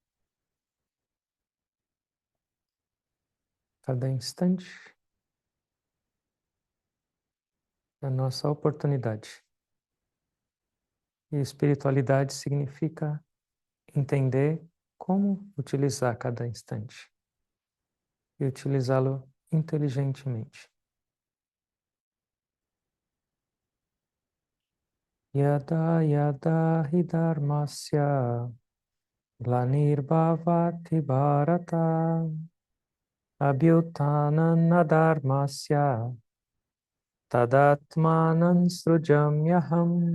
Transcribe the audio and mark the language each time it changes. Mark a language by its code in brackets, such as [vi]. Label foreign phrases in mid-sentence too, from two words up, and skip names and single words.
[pt] Cada instante é a nossa oportunidade. E espiritualidade significa entender como utilizar cada instante e utilizá-lo inteligentemente. [sa] Yada yada hi dharmasya glanirvavati bharata abhyutanam dharmasya tadatmanan srujamyaham